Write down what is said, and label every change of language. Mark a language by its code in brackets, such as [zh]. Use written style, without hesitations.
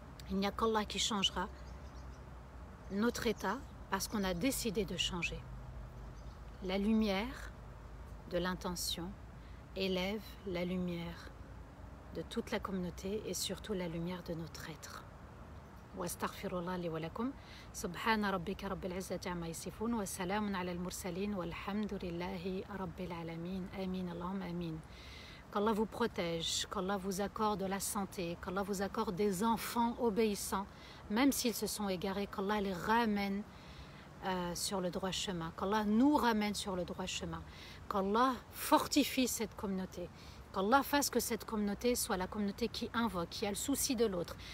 [fr] Il n'y a qu'Allah qui changera notre état parce qu'on a décidé de changer. La lumière de l'intention élève la lumière de toute la communauté et surtout la lumière de notre être. [ar] واستغفر الله لي ولكم سبحان ربك رب العزة عما يصفون وسلام على المرسلين والحمد لله رب العالمين آمين اللهم آمين. [fr] Qu'Allah vous protège, qu'Allah vous accorde la santé, qu'Allah vous accorde des enfants obéissants, même s'ils se sont égarés, qu'Allah les ramène sur le droit chemin, qu'Allah nous ramène sur le droit chemin, qu'Allah fortifie cette communauté, qu'Allah fasse que cette communauté soit la communauté qui invoque, qui a le souci de l'autre.